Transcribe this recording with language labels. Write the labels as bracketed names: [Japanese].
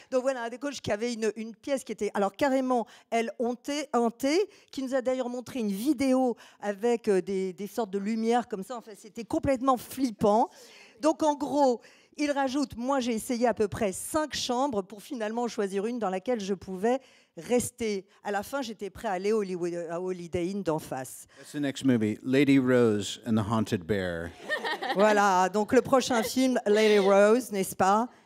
[French] Donc voilà, un des coachs qui avait une pièce qui était alors carrément, elle, hantée, qui nous a d'ailleurs montré une vidéo avec des sortes de lumières comme ça. Enfin, c'était complètement flippant. Donc en gros, il rajoute, moi j'ai essayé à peu près 5 chambres pour finalement choisir une dans laquelle je pouvais rester. À la fin, j'étais prêt à aller à Holiday Inn d'en face. [English] That's the next movie, Lady Rose and the Haunted Bear. [French] Voilà, donc le prochain film, Lady Rose, n'est-ce pas?